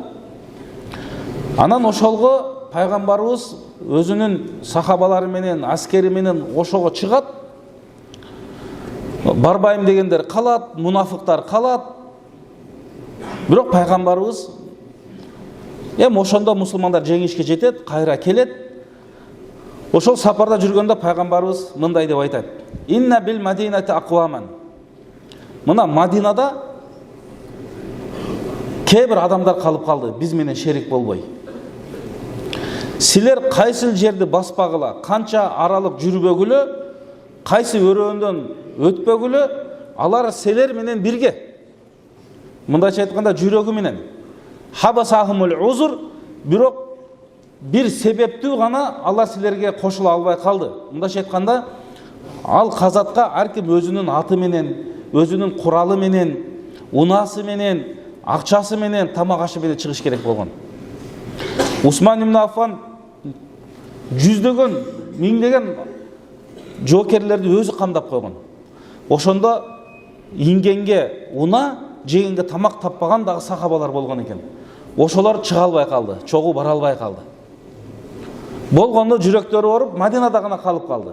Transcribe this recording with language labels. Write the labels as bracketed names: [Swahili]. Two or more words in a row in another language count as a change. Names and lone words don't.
[Kyrgyz] Анан ошолго пайгамбарыбыз өзүнүн сахабалары менен, аскери менен ошого чыгат. Барбайм дегендер калат, мунафыктар калат. Бирок пайгамбарыбыз ошондо мусулмандар жеңишке жетет, кайра келет. Ошол сапарда жүргөндө пайгамбарыбыз мындай деп айтат: [Arabic] "إن بالمدينة أقواما." [Kyrgyz] Мына Мадинада кээ бир адамдар калып калды, биз менен шерик болбой. Силер кайсы жерди баспагыла, канча аралык жүрбөгүлө, кайсы өрөөндөн өтпөгүлө, алар силер менен бирге. Мындайча айтканда, жүрөгү менен. [Arabic] حبسهم العذر, [Kyrgyz] бирок бир себептүү гана алар силерге кошула албай калды. Мындайча айтканда, ал казатка ар ким өзүнүн аты менен, өзүнүн куралы менен, унасы менен, акчасы менен, тамак ашы менен чыгыш керек болгон. Усман ибн Аффан жүздөгөн, миңдеген жоокерлерди өзү камдап койгон. Ошондо ингенге уна, жегенге тамак таппаган дагы сахабалар болгон экен. Ошолор чыга албай калды, чогуу бара албай калды. Болгондо жүрөктөрү ооруп, Мадинада гана калып калды.